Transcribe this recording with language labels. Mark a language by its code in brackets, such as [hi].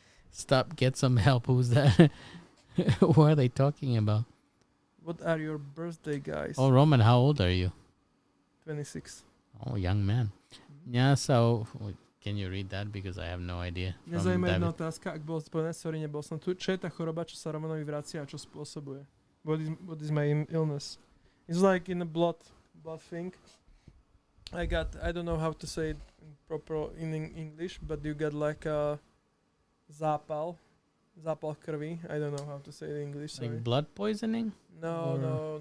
[en] Stop. Get some help. Who's that? Who are they talking about? What are your birthday, guys? Oh, Roman, how old are you? 26. Oh, young man. Yeah, so can you read that? Because I have no idea. [sk] Mňa [en] From [sk] zaujíma jedna [en] David. [sk] otázka, ak bol spojené, sorry, nebol som tu. Čo je tá choroba, čo sa Romanovi vracia a čo spôsobuje? [en] What is my illness? It's like in a blood thing. I don't know how to say it in English, but you got like a [sk] zápal krvi. [en] I don't know how to say it in English, sorry. Like blood poisoning? No, or-